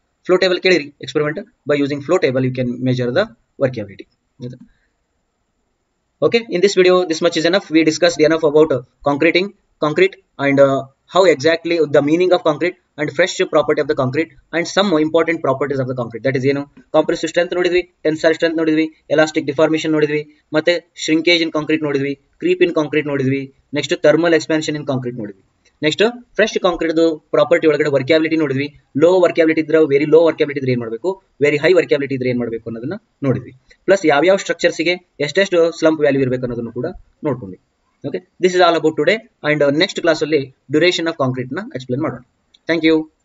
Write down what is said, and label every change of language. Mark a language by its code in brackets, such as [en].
[en] Flow table ಕೇಳಿರಿ experiment, by using flow table you can measure the workability. Okay, in this video this much is enough. We discussed enough about concrete and how exactly the meaning of concrete and fresh property of the concrete and some important properties of the concrete. That is ಏನು compressive strength ನೋಡಿದ್ವಿ, tensile strength ನೋಡಿದ್ವಿ, elastic deformation ನೋಡಿದ್ವಿ, ಮತ್ತೆ shrinkage in concrete ನೋಡಿದ್ವಿ, creep in concrete ನೋಡಿದ್ವಿ, next thermal expansion in concrete ನೋಡಿದ್ವಿ. [kn] Next fresh concrete property ಒಳಗಡೆ ವರ್ಕ್ಯಾಬಿಲಿಟಿ ನೋಡಿದ್ವಿ. ಲೋ ವರ್ಕ್ಯಾಬಿಲಿಟಿ ಇದ್ರೆ, ವೆರಿ ಲೋ ವರ್ಕ್ಯಾಬಿಲಿಟಿ ಇದ್ರೆ ಏನ್ ಮಾಡಬೇಕು, ವೆರಿ ಹೈ ವರ್ಕ್ಯಾಬಿಲಿಟಿ ಇದ್ರೆ ಏನ್ ಮಾಡಬೇಕು ಅನ್ನೋದನ್ನ ನೋಡಿದ್ವಿ. ಪ್ಲಸ್ ಯಾವ್ಯಾವ ಸ್ಟ್ರಕ್ಚರ್ಸ್ಗೆ ಎಷ್ಟೆಷ್ಟು ಸ್ಲಂಪ್ ವ್ಯಾಲ್ಯೂ ಇರಬೇಕು ಅನ್ನೋದನ್ನು ಕೂಡ ನೋಡ್ಕೊಂಡ್ವಿ. [en] Okay, this is all about today and next class ಅಲ್ಲಿ duration of concrete ನ explain ಮಾಡೋಣ. Thank you.